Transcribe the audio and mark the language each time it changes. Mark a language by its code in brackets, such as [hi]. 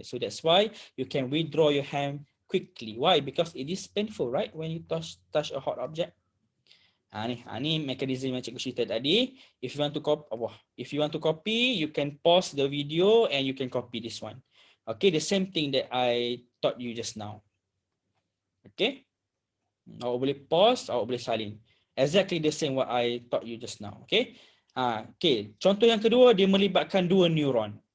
[en] So that's why you can withdraw your hand quickly. Why? Because it is painful, right? When you touch a hot object. [ms] Ni mekanisme yang cikgu cerita tadi. [en] If you want to copy, you can pause the video and you can copy this one. Okay, the same thing that I taught you just now. [ms] Okay, awak boleh pause, awak boleh salin. [en] Exactly the same what I taught you just now. Okay. [ms] Okay, contoh yang kedua, dia melibatkan 2 neuron.